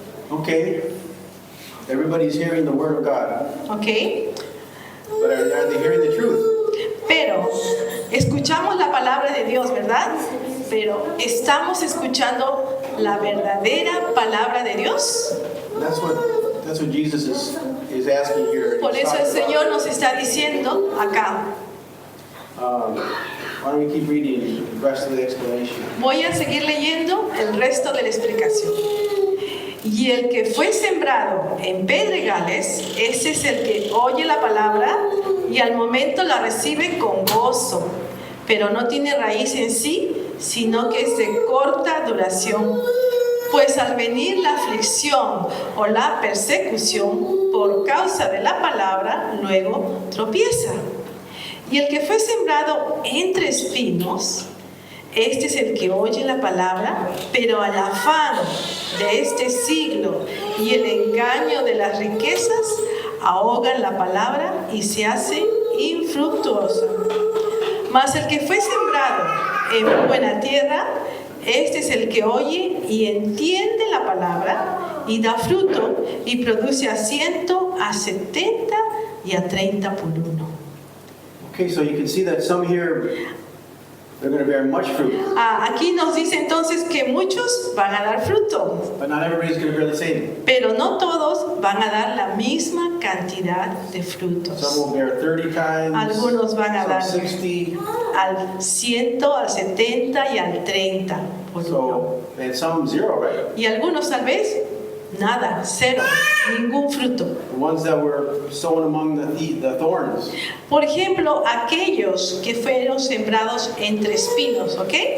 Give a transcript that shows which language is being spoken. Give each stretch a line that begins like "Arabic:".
English: Okay, everybody's hearing the word of God, Ok. but are they hearing the truth?
Spanish: Pero escuchamos la palabra de Dios, ¿verdad? Pero ¿estamos escuchando la verdadera palabra de Dios?
English: That's what Jesus is asking here.
Spanish: Por eso el Señor nos está diciendo acá.
English: Why don't we keep reading the rest of the explanation?
Spanish: Voy a seguir leyendo el resto de la explicación. Y el que fue sembrado en pedregales, ese es el que oye la palabra y al momento la recibe con gozo, pero no tiene raíz en sí, sino que es de corta duración. Pues al venir la aflicción o la persecución por causa de la palabra, luego tropieza. Y el que fue sembrado entre espinos, este es el que oye la palabra, pero al afán de este siglo y el engaño de las riquezas ahogan la palabra y se hace infructuosa. Mas el que fue sembrado en buena tierra, este es el que oye y entiende la palabra y da fruto y produce a 100, a 70 y a 30 por uno.
English: Okay, so you can see that some hear they're going to bear much fruit.
Spanish: Aquí nos dice entonces que muchos van a dar fruto,
English: But not everybody's going to bear the same.
Spanish: pero no todos van a dar la misma cantidad de frutos.
English: Some will bear 30 times,
Spanish: Algunos van a dar
English: some 60.
Spanish: al 100, al 70 y al 30 por uno.
English: So, and some 0, right?
Spanish: Y algunos tal vez nada, cero, ningún fruto.
English: The ones that were sown among the thorns.
Spanish: Por ejemplo, aquellos que fueron sembrados entre espinos, ¿ok?